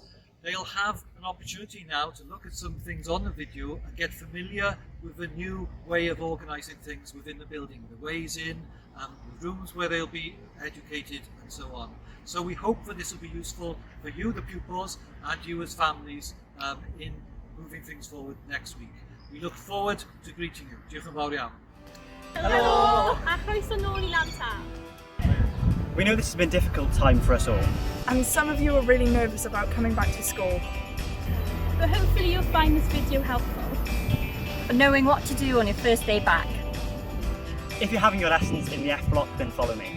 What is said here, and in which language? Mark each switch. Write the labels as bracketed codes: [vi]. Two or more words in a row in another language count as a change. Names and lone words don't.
[en] They'll have an opportunity now to look at some things on the video and get familiar with the new way of organising things within the building, the ways in, the rooms where they'll be educated and so on. So we hope that this will be useful for you, the pupils, and you as families in moving things forward next week. We look forward to greeting you. [cy] Diolch yn fawr iawn. Hello! A chroeso nôl I Glantaf. [en] We know this has been a difficult time for us all. And some of you are really nervous about coming back to school. But hopefully you'll find this video helpful. For knowing what to do on your first day back. If you're having your lessons in the F block, then follow me.